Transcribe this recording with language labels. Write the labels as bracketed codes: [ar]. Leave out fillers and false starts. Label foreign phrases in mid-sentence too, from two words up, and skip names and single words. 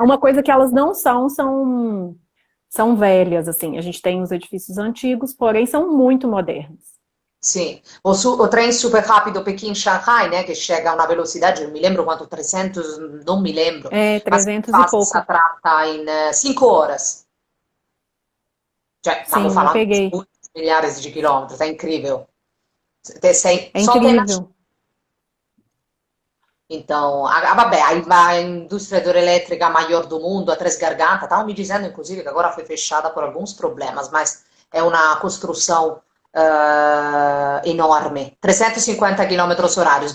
[pt] uma coisa que elas não são velhas, assim. A gente tem os edifícios antigos, porém são muito modernos. Sim, o trem super rápido Pequim-Shanghai, né, que chega a uma velocidade, não me lembro quanto, 300, não me lembro, É, mas 300 e faz essa pouco. tratta em 5 horas. [it] Cioè, stiamo [pt] Sim, eu [it] parlando di [pt] peguei. muitos milhares de quilômetros, é incrível. É Só tem na. incrível. Então, vabbè, a indústria hidrelétrica maior do mundo, a Três Gargantas, estavam me dizendo, inclusive, que agora foi fechada por alguns problemas, mas é uma construção enorme, 350 km horários.